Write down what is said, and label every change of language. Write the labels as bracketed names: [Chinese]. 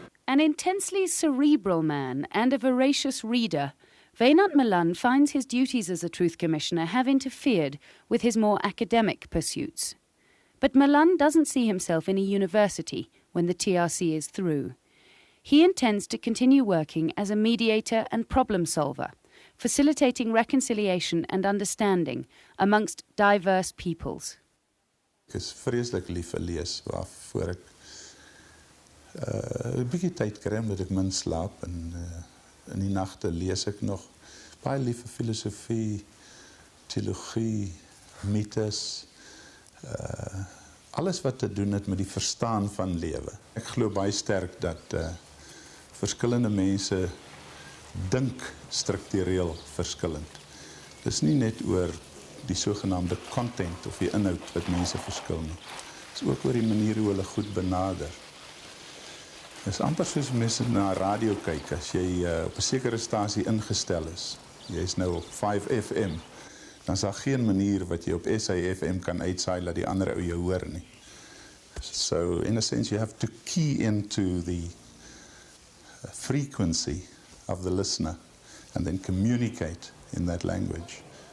[English] An intensely cerebral man and a voracious reader, Wynand Malan finds his duties as a Truth Commissioner have interfered with his more academic pursuits. But Malan doesn't see himself in a university when the TRC is through. He intends to continue working as a mediator and problem solver, facilitating reconciliation and understanding amongst diverse peoples. [Afrikaans] Ek is vreeslik lief vir lees, waarvoor ek 'n bietjie tyd kry omdat ek min slaap en in die nagte lees ek nog. Baie lief vir filosofie, teologie, mites, alles wat te doen het met die verstaan van lewe. Ek glo baie sterk dat verskillende mense dink struktureel verskillend. Dis nie net oor die sogenaamde content of die inhoud wat mense verskil nie. Dis ook oor die manier hoe hulle goed benader. Dis amper soos mense na radio kyk, as jy op 'n sekere stasie ingestel is. Jy is nou op 5 FM, dan is daar geen manier wat jy op SAFM kan uitsaai dat die ander ou jou hoor nie. [English] So in a sense you have to key into the frequency of the listener and then communicate in that language.